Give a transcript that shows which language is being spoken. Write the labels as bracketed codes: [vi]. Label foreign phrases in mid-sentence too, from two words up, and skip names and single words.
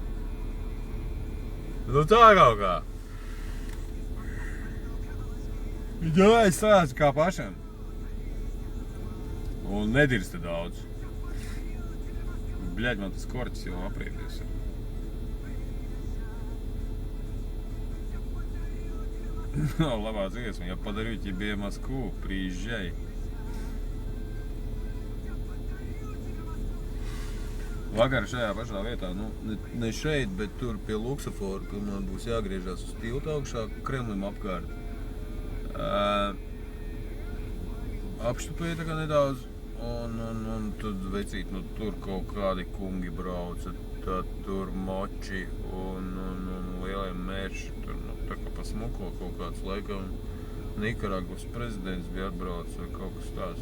[lv] Nu tā kaut kā. Jā, es stāstu kā pašam. Un nedirsti daudz. Bļaļ, man tas korķis jau aprieties ir. Nav labā dziesma, ja padarīju [ru] тебе Москву, приезжай. [lv] Vakar šajā pašā vietā, nu, ne šeit, bet tur pie Luksafora, kur man būs jāgriežās uz tiltu augšā, Kremlim apkārt. Apštupēja tā kā nedaudz, un tad vecīt, nu, tur kaut kādi kungi brauca, tad tur moči un lielie mērši, tur, nu, tā kā pa smuko kaut kāds laikam Nikaragvas prezidents bija atbraucis vai kaut kas tāds.